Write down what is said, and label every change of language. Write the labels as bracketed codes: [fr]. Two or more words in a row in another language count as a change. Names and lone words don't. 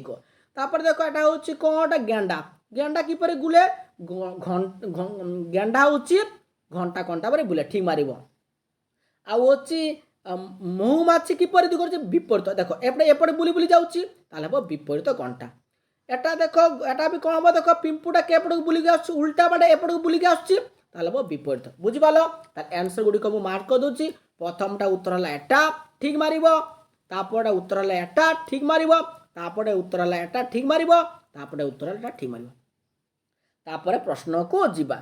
[or] ତାପରେ ଦେଖ ଏଟା ହେଉଛି କ'ଣଟା? ଗେଣ୍ଡା। ଗେଣ୍ଡା କିପରି ବୁଲେ? ଗେଣ୍ଡା ହେଉଛି ଘଣ୍ଟା କଣ୍ଟା ପରେ ବୁଲେ, ଠିକ୍ ମାରିବ। ଆଉ ହେଉଛି ମହୁମାଛି କିପରି ଦିଗ କରୁଛି? ବିପରୀତ। ଦେଖ ଏପଟେ ବୁଲି ବୁଲି ଯାଉଛି, ତାହେଲେ ହେବ ବିପରୀତ ଘଣ୍ଟା। ଏଟା ଦେଖ ଏଟା ବି କ'ଣ ହେବ? ଦେଖ ପିମ୍ପୁଟା କେପଟକୁ ବୁଲିକି ଆସୁଛି, ଉଲ୍ଟା ବାଟେ ଏପଟକୁ ବୁଲିକି ଆସୁଛି, ତାହେଲେ ହେବ ବିପରୀତ। ବୁଝିପାରିଲ? ତାହେଲେ ଆନ୍ସର ଗୁଡ଼ିକ ମୁଁ ମାର୍କ କରିଦେଉଛି। ପ୍ରଥମଟା ଉତ୍ତର ହେଲା ଏଟା, ଠିକ୍ ମାରିବ। ତାପରଟା ଉତ୍ତର ହେଲା ଏଟା, ଠିକ୍ ମାରିବ। ତାପଟେ ଉତ୍ତର ହେଲା ଏଟା, ଠିକ୍ ମାରିବ। ତାପଟେ ଉତ୍ତର ହେଲା ଏଟା, ଠିକ୍ ମାରିବ। ତାପରେ ପ୍ରଶ୍ନକୁ ଯିବା।